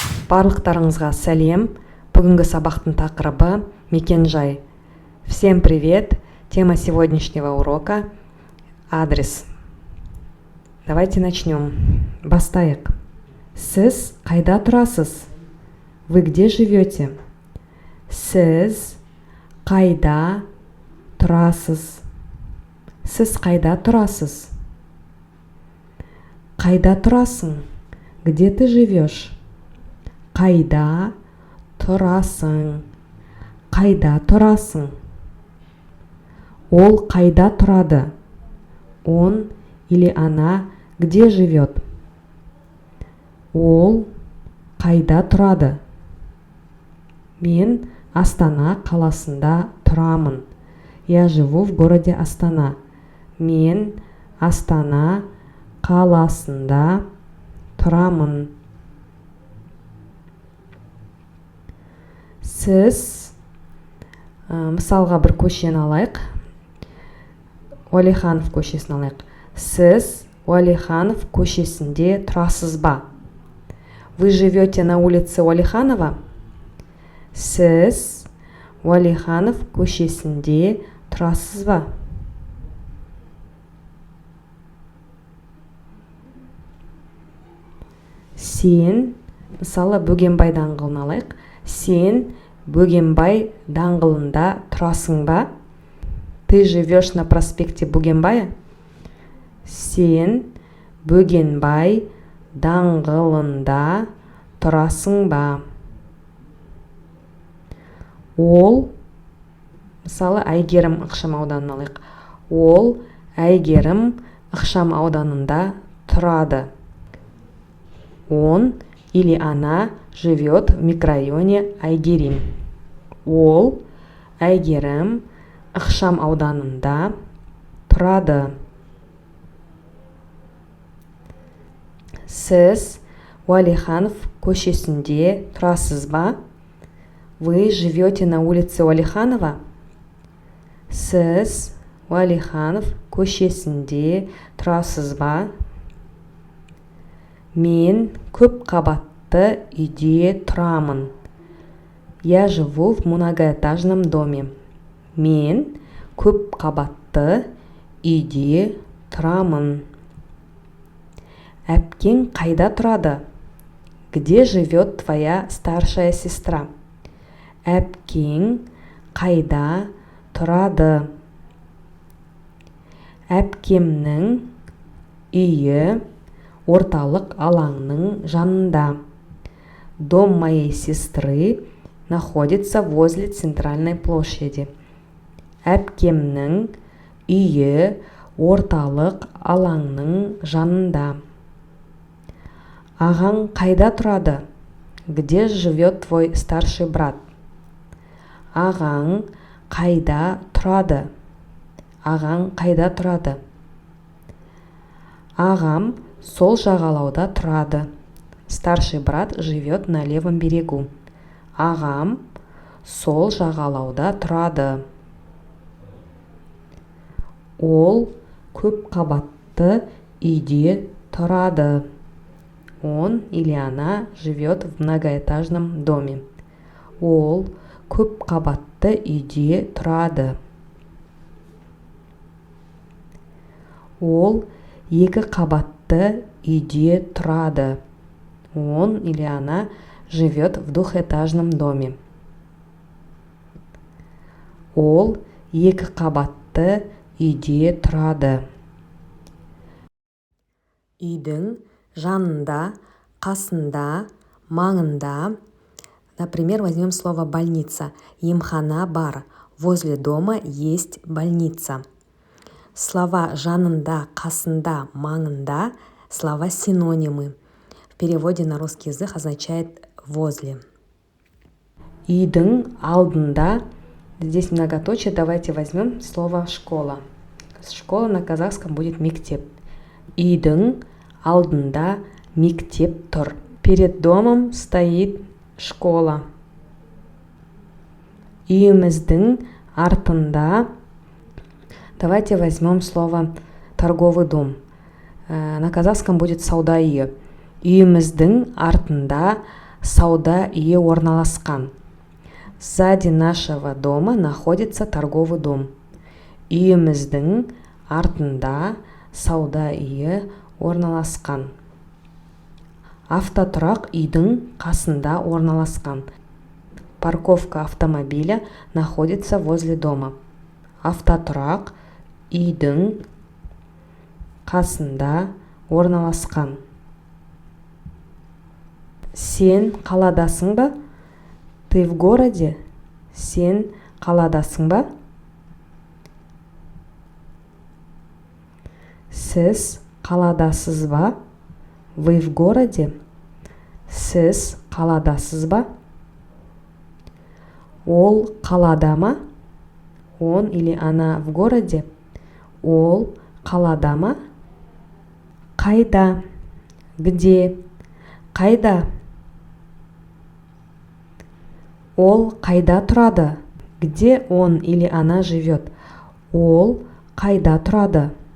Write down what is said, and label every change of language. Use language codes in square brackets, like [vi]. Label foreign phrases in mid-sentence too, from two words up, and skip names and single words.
[kk] Барлықтарыңызға сәлем. Бүгінгі сабақтың тақырыбы мекен-жай. [ru] Всем привет. Тема сегодняшнего урока – адрес. Давайте начнем. [kk] Бастайық. Сіз қайда тұрасыз? [ru] Вы где живете? [kk] Сіз қайда тұрасыз? Сіз қайда тұрасыз? Қайда тұрасың? [ru] Где ты живешь? [kk] Қайда тұрасың? Қайда тұрасың? Ол қайда тұрады? [ru] Он или она где живет? [kk] Ол қайда тұрады? Мен Астана қаласында тұрамын. [ru] Я живу в городе Астана. [kk] Мен Астана қаласында тұрамын. Сіз, мысалға бір көшені алайық. Уәлиханов көшесін алайық. Сіз Уәлиханов көшесінде тұрасыз ба? [ru] Вы живете на улице Уәлиханова? [kk] Сіз Уәлиханов көшесінде тұрасыз ба? Сен, мысалы, Бөгенбай даңғылын алайық. Сен Бөгенбай даңғылында тұрасың ба? [ru] Ты живешь на проспекте Бөгенбая? [kk] Сен Бөгенбай даңғылында тұрасың ба? Ол, мысалы, Әйгерім ықшам ауданын алайық. Ол Әйгерім ықшам ауданында тұрады. [ru] Он или она живет в микрорайоне Әйгерім. [kk] Ол Әйгерім ықшам ауданында тұрады. Сіз Уәлиханов көшесінде тұрасыз ба? [ru] Вы живете на улице Уәлиханова? [kk] Сіз Уәлиханов көшесінде тұрасыз ба? Мен көп қабатты үйде тұрамын. [ru] Я живу в многоэтажном доме. [kk] Мен көп қабатты үйде тұрамын. Әпкең қайда тұрады? [ru] Где живет твоя старшая сестра? [kk] Әпкең қайда тұрады? Әпкемнің үйі орталық алаңның жанында. [ru] Дом моей сестры находится возле центральной площади. [kk] Әпкемнің үйі орталық алаңның жанында. Ағаң қайда тұрады? [ru] Где живет твой старший брат? [kk] Ағаң қайда тұрады? Ағаң қайда тұрады? Ағам сол жағалауда тұрады. [ru] Старший брат живет на левом берегу. [kk] Ағам сол жағалауда тұрады. Ол көп қабатты үйде тұрады. [ru] Он или она живет в многоэтажном доме. [kk] Ол көп қабатты үйде тұрады. Ол екі қабатты үйде тұрады. [ru] Он или она живет в двухэтажном доме. [kk] Ол екі қабатты үйде тұрады. Үйдің жанында, қасында, маңында. [ru] Например, возьмем слово больница. [kk] Емхана бар. [ru] Возле дома есть больница. [kk] Слова жанында, қасында, маңында – [ru] слова синонимы. В переводе на русский язык означает возле. [kk] Үйдің алдында, [ru] здесь многоточие, давайте возьмем слово школа. Школа на казахском будет мектеп. [kk] Үйдің алдында мектеп тұр. [ru] Перед домом стоит школа. [kk] Үйіміздің артында, [ru] давайте возьмем слово торговый дом. На казахском будет [kk] сауда үйі. Үйіміздің артында сауда үйі орналасқан. [ru] Сзади нашего дома находится торговый дом. [kk] Үйіміздің артында сауда үйі орналасқан. Автотұрақ үйдің қасында орналасқан. [ru] Парковка автомобиля находится возле дома. [kk] Автотұрақ үйдің қасында орналасқан. Сен қаладасың ба? [ru] Ты в городе? [kk] Сен қаладасың ба? Сіз қаладасыз ба? [ru] Вы в городе? [kk] Сіз қаладасыз ба? Ол қалада ма? [ru] Он или она в городе? [kk] Ол қалада ма? Қайда? Где? Қайда? Ол қайда тұрады? [ru] Где он или она живет? [kk] Ол қайда тұрады?